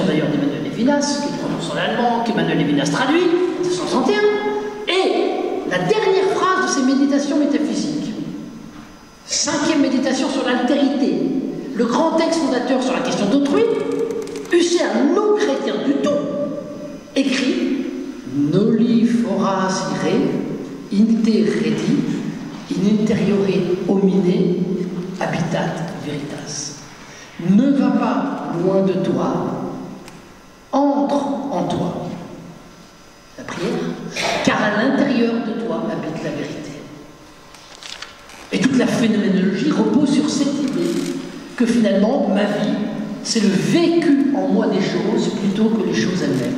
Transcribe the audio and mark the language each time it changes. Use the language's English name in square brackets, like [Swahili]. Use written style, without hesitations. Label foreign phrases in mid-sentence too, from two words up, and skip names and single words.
[French] d'ailleurs d'Emmanuel Levinas, qu'il prononce en allemand, qu'Emmanuel Levinas traduit, en 1961, et la dernière phrase de ces méditations métaphysiques, 5e méditation sur l'altérité, le grand texte fondateur sur la question d'autrui, Husserl, non chrétien du tout, écrit [Latin] Noli foras ire, inte redi, in interiore homine habitat veritas. [French] Ne va pas loin de toi, entre en toi. La prière, car à l'intérieur de toi habite la vérité. Et toute la phénoménologie repose sur cette idée que finalement, ma vie, c'est le vécu en moi des choses plutôt que les choses elles-mêmes.